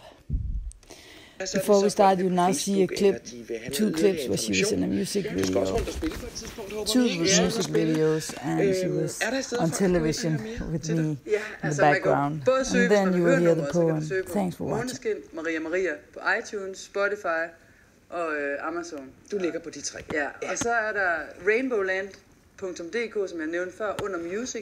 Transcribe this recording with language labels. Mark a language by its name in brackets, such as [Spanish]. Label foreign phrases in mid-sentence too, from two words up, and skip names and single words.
[English] Before we start, you'll now see a clip, 2 clips where she was in a music video. 2 music videos, and she was on television with me in the background. And then you will hear the poem. Thanks for watching. [Danish] Maria på iTunes, Spotify og Amazon. Du ligger på de 3. Ja, og så er der RainbowLand.dk, som jeg nævnte før, under music.